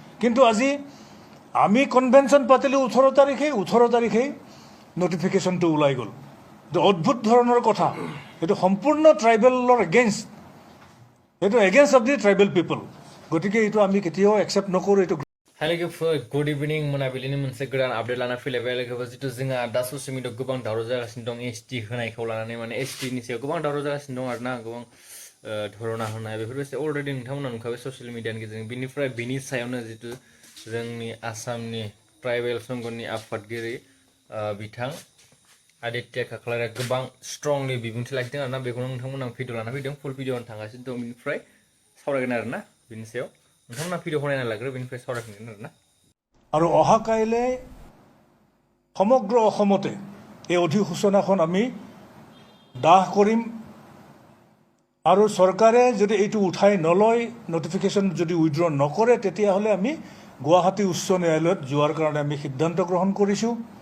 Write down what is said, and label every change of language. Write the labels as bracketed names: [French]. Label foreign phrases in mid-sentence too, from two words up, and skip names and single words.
[Assamese] কিন্তু আজি আমি কনভেনশ্যন পাতিলোঁ 18 তাৰিখেই নটিফিকেশ্যনটো ওলাই গ'ল। এইটো অদ্ভুত ধৰণৰ কথা, এইটো সম্পূৰ্ণ ট্ৰাইবেলৰ এগেইনষ্ট, এইটো [English] against of the tribal people. [Assamese] গতিকে এইটো আমি কেতিয়াও একচেপ্ট নকৰোঁ। এইটো [English] hello good evening [Bodo] मोनाबिलिनि मोनसे गोदान आपडेट लाना फैलायबाय लोगोफोर जितु जोंहा दा ससियेल मिडियायाव गोबां दावराव जागासिनो दं एसटि होनायखौ लानानै माने एसटिनि सायाव गोबां दावराव जागासिनो दं आरोना गोबां धरना होनाय बेफोरबायदि अलरेडि नोंथांमोना नुखाबाय ससियेल मिडियानि गेजेरजों बिनिफ्राय बिनि सायावनो जितु जोंनि आसामनि ट्राइबेल संघनि आफादगिरि बिथां आदित्य काकलाया गोबां स्ट्रंलि बिबुंथि लाखिदों आरोना बेखौनो नोंथांमोना भिडिअ लाना फैदों [English] full video [Bodo] थांगासिनो दं बिनिफ्राय सावरायगोन आरोना बिनि सायाव नोंथांमोना भिडिअखौ नायना लाग्रो बेनिफ्राय सावरायफिनगोन आरोना। [Assamese] আৰু অহা কাইলৈ সমগ্ৰ অসমতে এই অধিসূচনাখন আমি দাহ কৰিম। আৰু চৰকাৰে যদি এইটো উঠাই নলয়, নটিফিকেশ্যন যদি উইড্ৰ নকৰে, তেতিয়াহ'লে আমি গুৱাহাটী উচ্চ ন্যায়ালয়ত যোৱাৰ কাৰণে আমি সিদ্ধান্ত গ্ৰহণ কৰিছোঁ।